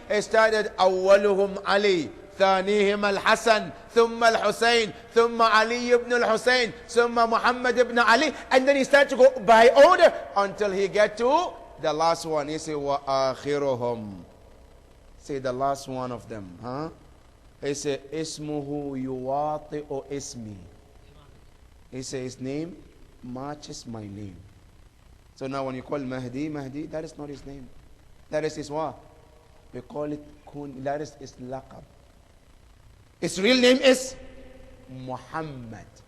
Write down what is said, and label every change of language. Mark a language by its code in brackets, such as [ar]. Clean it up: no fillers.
[en] He started, [ar] Awwaluhum [en] Ali, [ar] ثانيهم الحسن ثم الحسين ثم علي [en] ibn al-Husayn [ar] ثم [en] Muhammad ibn Ali, and then he started to go by order until he get to the last one. He said, [ar] وآخرهم. [en] Say the last one of them. He said, [ar] اسمه يواطئ اسمي. [en] He said, his name matches my name. So now when you call Mahdi, that is not his name. That is his what? We call it kun. That is his laqab. His real name is Muhammad.